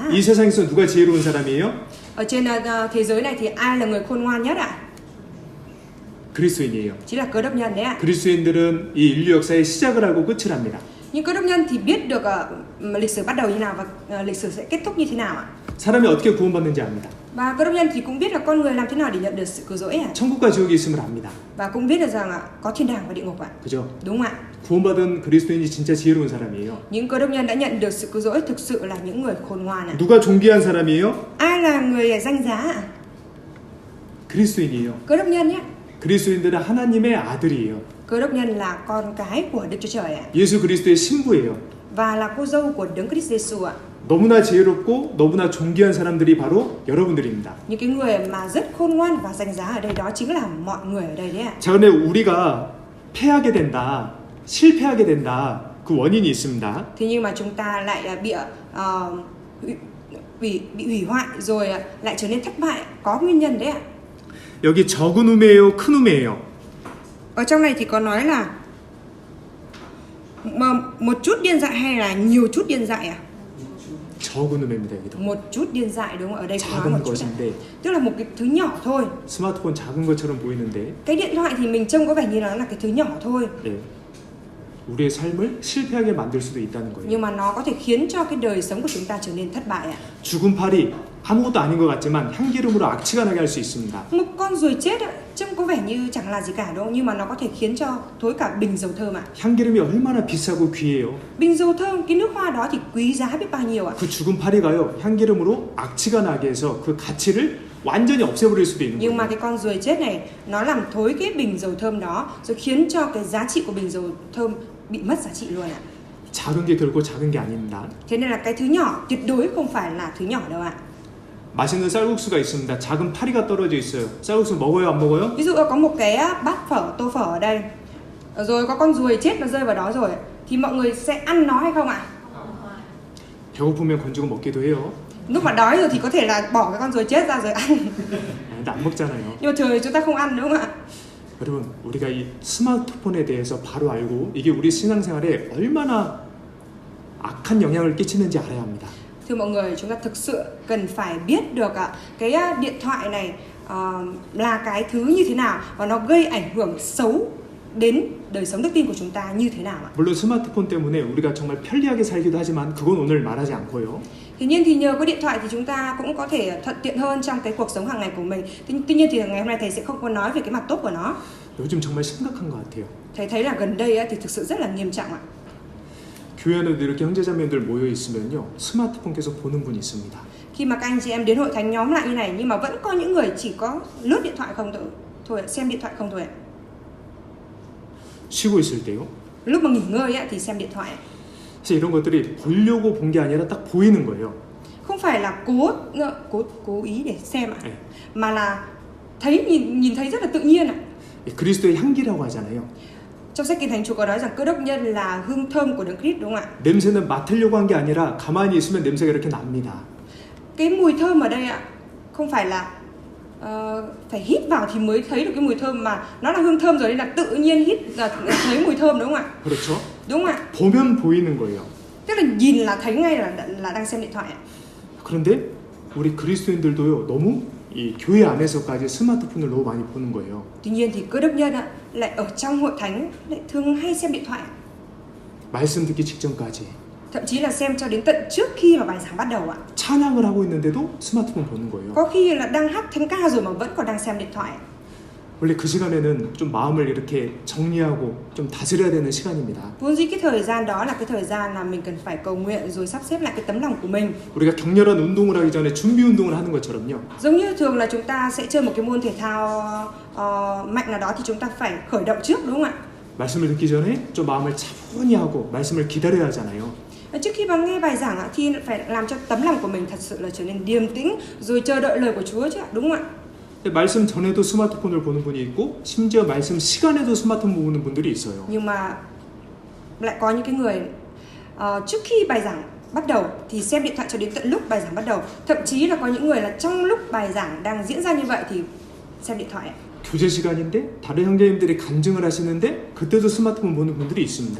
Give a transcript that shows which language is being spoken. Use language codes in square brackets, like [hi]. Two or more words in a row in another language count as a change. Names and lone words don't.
[ko] 이 세상에서 누가 지혜로운 사람이에요? [vi] Ở trên thế giới này thì ai là người khôn ngoan nhất ạ? [ko] 그리스도인이에요. [vi] Chính là Cơ Đốc nhân đấy ạ. [ko] 그리스도인들은 이 인류 역사의 시작을 알고 끝을 합니다. [vi] Nhưng Cơ Đốc nhân thì biết được lịch sử bắt đầu như nào và lịch sử sẽ kết thúc như thế nào ạ? [ko] 사람이 어떻게 구원받는지 압니다. [vi] Và Cơ Đốc nhân thì cũng biết là con người làm thế nào để nhận được sự cứu rỗi ạ. [ko] 천국과 지옥이 있음을 압니다. [vi] Và cũng biết được rằng có thiên đàng và địa ngục ạ. [ko] 그죠? [vi] Đúng ạ. [ko] 구원받은 그리스도인이 진짜 지혜로운 사람이에요. [vi] Những Cơ Đốc nhân đã nhận được sự cứu rỗi thực sự là những người khôn ngoan ạ. [ko] 누가 존귀한 사람이에요? [vi] Ai là người danh giá ạ? [ko] 그리스도인이에요. [vi] Cơ Đốc nhân nhé. [ko] 그리스도인들은 하나님의 아들이에요. [vi] Cơ Đốc nhân là con cái của Đức Chúa Trời ạ. [ko] 예수 그리스도의 신부예요. [vi] Và là cô dâu của Đấng Christ Giêsu ạ. [ko] 너무나 지혜롭고 너무나 존귀한 사람들이 바로 여러분들입니다. [vi] Những cái người mà rất khôn ngoan và danh giá ở đây đó chính là mọi người ở đây đấy ạ. [ko] 자, 근데 우리가 패하게 된다, 실패하게 된다, 그 원인이 있습니다. [vi] Thế nhưng mà chúng ta lại bị hủy hoại rồi lại trở nên thất bại, có nguyên nhân đấy ạ. [ko] 여기 적은 우매예요, 큰 우매예요? [vi] Ở trong này thì có nói là một chút điên dại hay là nhiều chút điên dại à? [ko] 적은 우매입니다, 여기도. [vi] Một chút điên dại đúng không? Ở đây có nói [ko] 작은 [vi] một chút. [ko] 것인데 [vi] Tức là một cái thứ nhỏ thôi. [ko] 스마트폰 작은 것처럼 보이는데 [vi] Cái điện thoại thì mình trông có vẻ như nó là cái thứ nhỏ thôi. [ko] 네, 우리의 삶을 실패하게 만들 수도 있다는 거예요. [vi] Nhưng mà nó có thể khiến cho cái đời sống của chúng ta trở nên thất bại ạ. [ko] 죽은 팔이 아무것도 아닌 것 같지만 향기름으로 악취가 na게 할 수 있습니다. [vi] Một con ruồi chết trông có vẻ như chẳng là gì cả đúng không? Nhưng mà nó có thể khiến cho thối cả bình dầu thơm ạ. [ko] 향기름이 얼마나 비싸고 귀해요. [vi] Bình dầu thơm, cái nước hoa đó thì quý giá biết bao nhiêu ạ. [ko] 그 죽은 파리가요, 향기름으로 악취가 나게 해서 그 가치를 완전히 없애버릴 수도 있는 [vi] Nhưng mà [ko] 거예요. [vi] cái con ruồi chết này nó làm thối cái bình dầu thơm đó, rồi khiến cho cái giá trị của bình dầu thơm bị mất giá trị luôn ạ. [ko] 작은 게 결코 작은 게 아닙니다. [vi] Thế nên là cái thứ nhỏ tuyệt đối không phải là thứ nhỏ đâu ạ. [ko] 맛있는 쌀국수가 있습니다. 작은 파리가 떨어져 있어요. 쌀국수 먹어요, 안 먹어요? [vi] Ví dụ có một cái bát phở, tô phở ở đây, rồi có con ruồi chết nó rơi vào đó rồi, thì mọi người sẽ ăn nó hay không ạ? [ko] 배고프면 건지고 먹기도 해요. [vi] Lúc mà đói rồi thì có thể là bỏ cái con ruồi chết ra rồi ăn. [ko] 근데 안 먹잖아요. [vi] Nhưng mà thường thì chúng ta không ăn đúng không ạ? [ko] 여러분, 우리가 이 스마트폰에 대해서 바로 알고 이게 우리 신앙생활에 얼마나 악한 영향을 끼치는지 알아야 합니다. [vi] Thưa mọi người, chúng ta thực sự cần phải biết được cái điện thoại này là cái thứ như thế nào và nó gây ảnh hưởng xấu đến đời sống đức tin của chúng ta như thế nào ạ? [ko] 물론 스마트폰 때문에 우리가 정말 편리하게 살기도 하지만 그건 오늘 말하지 않고요. [vi] Tuy nhiên thì nhờ có điện thoại thì chúng ta cũng có thể thuận tiện hơn trong cái cuộc sống hàng ngày của mình. Tuy nhiên thì ngày hôm nay thầy sẽ không có nói về cái mặt tốt của nó. [ko] 요즘 정말 심각한 것 같아요. [vi] Thầy thấy là gần đây thì thực sự rất là nghiêm trọng ạ. [ko] 교회 안에도 이렇게 형제자매들 모여 있으면요, 스마트폰 계속 보는 분이 있습니다. [vi] Khi mà các anh chị em đến hội thánh nhóm lại như này nhưng mà vẫn có những người chỉ có lướt điện thoại không thôi, xem điện thoại không thôi ạ. [ko] 쉬고 있을 때요. [vi] Lúc mà nghỉ ngơi thì xem điện thoại. [ko] 사실 이런 것들이 보려고 본 게 아니라 딱 보이는 거예요. [vi] Không phải là cố ý để xem ạ, [ko] 네. [vi] mà là thấy nhìn thấy rất là tự nhiên ạ. [ko] 그리스도의 향기라고 하잖아요. [vi] Trong sách Kinh Thánh Chúa có nói rằng Cơ Đốc nhân là hương thơm của Đấng Christ đúng không ạ? [ko] 냄새는 맡으려고 한 게 아니라 가만히 있으면 냄새가 이렇게 납니다. [vi] Cái mùi thơm ở đây ạ, không phải là phải hít vào thì mới thấy được cái mùi thơm, mà nó là hương thơm rồi nên là tự nhiên hít là thấy mùi thơm đúng không ạ? [ko] 그렇죠? [vi] Đúng không ạ? [ko] 보면 보이는 거예요. [vi] Tức là nhìn là thấy ngay là đang xem điện thoại ạ. [ko] 그런데 우리 그리스도인들도요, 너무 이 교회 안에서까지 스마트폰을 너무 많이 보는 거예요. [vi] Tuy nhiên thì Cơ Đốc nhân lại ở trong hội thánh lại thường hay xem điện thoại, [ko] 말씀 듣기 직전까지 [vi] thậm chí là xem cho đến tận trước khi mà bài giảng bắt đầu ạ. [ko] 찬양을 하고 있는데도 스마트폰 보는 거예요. [vi] Có khi là đang hát thánh ca rồi mà vẫn còn đang xem điện thoại. [ko] 원래 그 시간에는 좀 마음을 이렇게 정리하고 좀 다스려야 되는 시간입니다. [vi] Vốn dĩ cái thời gian đó là cái thời gian là mình cần phải cầu nguyện rồi sắp xếp lại cái tấm lòng của mình. [ko] 우리가 격렬한 운동을 하기 전에 준비 운동을 하는 것처럼요. [vi] Giống như thường là chúng ta sẽ chơi một cái môn thể thao mạnh nào đó thì chúng ta phải khởi động trước đúng không ạ? [ko] 말씀을 듣기 전에 좀 마음을 차분히 하고 말씀을 기다려야 하잖아요. [vi] Trước khi mà nghe bài giảng thì phải làm cho tấm lòng của mình thật sự là trở nên điềm tĩnh rồi chờ đợi lời của Chúa chứ ạ, đúng không ạ? [ko] 말씀 전에도 스마트폰을 보는 분이 있고 심지어 말씀 시간에도 스마트폰 보는 분들이 있어요. [vi] Nhưng mà lại có những cái người trước khi bài giảng bắt đầu thì xem điện thoại cho đến tận lúc bài giảng bắt đầu. Thậm chí là có những người là trong lúc bài giảng đang diễn ra như vậy thì xem điện thoại. [ko] 교제 시간인데 다른 형제님들이 간증을 하시는데 그때도 스마트폰 보는 분들이 있습니다.